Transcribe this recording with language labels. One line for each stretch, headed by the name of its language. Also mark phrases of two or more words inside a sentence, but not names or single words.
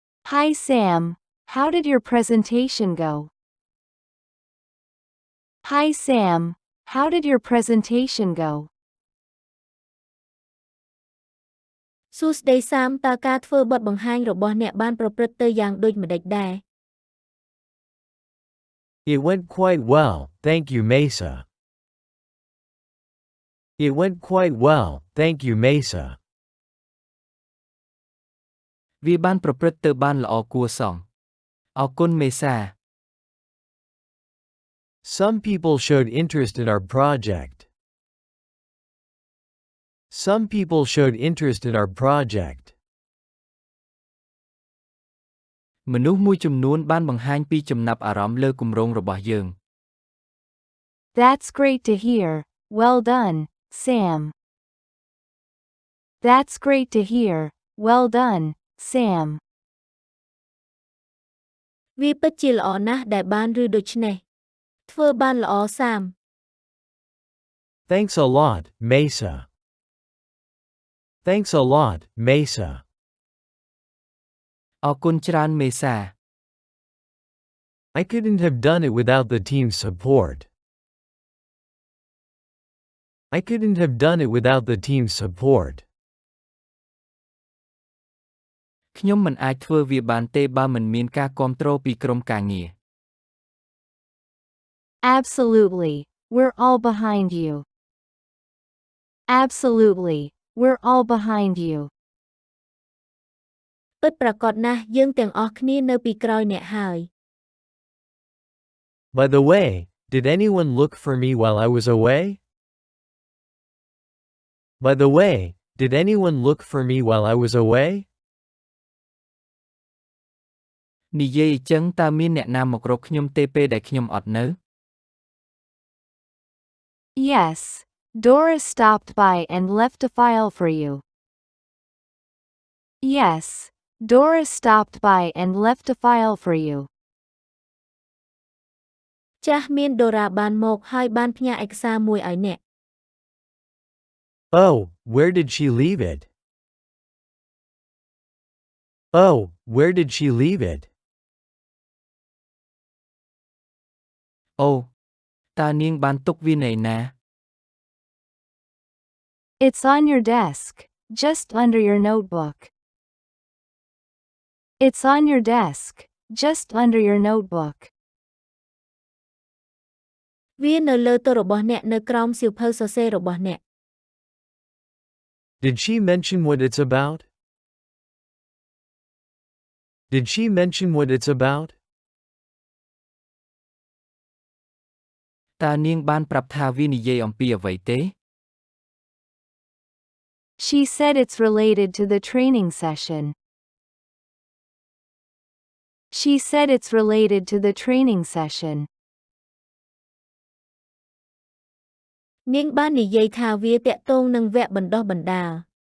English: Hi Sam, how did your presentation go? Hi Sam, how did your presentation go?
Khmer: សួស្តីសាមតើការធ្វើបទបង្ហាញរបស់អ្នកបានប្រព្រឹត្តទៅយ៉ាងដូចម្តេចដែរ
English: It went quite well, thank you Mesa. It went quite well, thank you Mesa.
Khmer: វាបានប្រព្រឹត្តទៅបានល្អគួរសមអរគុណមេសា
English: Some people showed interest in our project. Some people showed interest in our project.
Khmer: មនុស្សមួយចំនួនបានបង្ហាញពីចំណាប់អារម្មណ៍លើគម្រោងរបស់យើង
English: That's great to hear, well done, Sam. That's great to hear, well done, Sam.
Khmer: វាពិតជាល្អណាស់ដែលបានឬដូច្នេះធ្វើបានល្អសាម
English: Thanks a lot, Mesa. Thanks a lot, Mesa.
Khmer: អរគុណច្រើនមេសា
English: I couldn't have done it without the team's support. I couldn't have done it without the team's support.
Khmer: ខ្ញុំមិនអាចធ្វើវាបានទេបើមិនមានការគាំទ្រពីក្រុមការងារ
English: Absolutely, we're all behind you. Absolutely, we're all behind you.
Khmer: ពិតប្រាកដណាស់យើងទាំងអស់គ្នានៅពីក្រោយអ្នកហើយ
English: By the way, did anyone look for me while I was away? By the way, did anyone look for me while I was away?
Khmer: និយាយអញ្ចឹងតើមានអ្នកណាមករកខ្ញុំទេពេលដែលខ្ញុំអត់នៅ
English: Yes, Doris stopped by and left a file for you. Yes, Doris stopped by and left a file for you.
Khmer: ចាស់មានដូរ៉ាបានមកហើយបានផ្ញើឯកសារមួយឲ្យអ្នក
English: Oh, where did she leave it? Oh, where did she leave it?
Khmer: អូតើនាងបានទុកវានៅណា
English: It's on your desk, just under your notebook. It's on your desk, just under your notebook.
Khmer: វានៅលើតុរបស់អ្នកនៅក្រោមសៀវភៅសរសេររបស់អ្នក
English: Did she mention what it's about? Did she mention what it's about?
Khmer: តើនាងបានប្រាប់ថាវានិយាយអំពីអ្វីទេ
English: She said it's related to the training session. She said it's related to the training session.
Khmer: នាងបាននិយាយថាវាតាក់ទងនឹងវគ្គបណ្ដុះបណ្ដាល